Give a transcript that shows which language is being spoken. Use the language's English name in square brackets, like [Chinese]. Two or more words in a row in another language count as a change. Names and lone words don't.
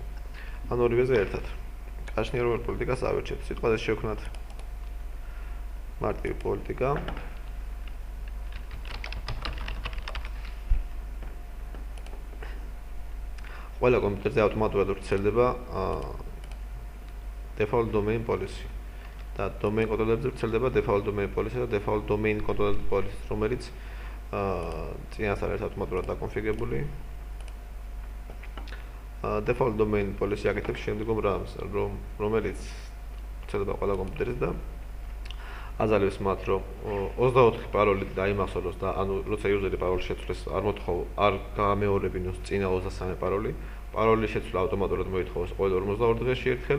[Georgian] ან ორივეზე ერთად. გააჩნია როგორ პოლიტიკას ავირჩიოთ. სიტყვაზე შევქმნათ მარტივი პოლიტიკა. ყველა კომპიუტერზე ავტომატურად ვრცელდება [English] default domain policy. [Georgian] და domain კონტროლერებზე ვრცელდება [English] default domain policy [Georgian] და [English] default domain controller policy, [Georgian] რომელიც წინასწარ არის ავტომატურად დაკონფიგურებული. [English] Default domain policy [Georgian] აკეთებს შემდგომ რამს, რომელიც ვრცელდება ყველა კომპიუტერზე და აზრებს მათ, რომ 24 პაროლი დაიმახსოვროს და ანუ როცა იუზერი პაროლს შეცვლეს, არ გამეორებინოს წინა 23 პაროლი. პაროლის შეცვლა ავტომატურად მოითხოვოს ყოველ 42 დღეში ერთხელ.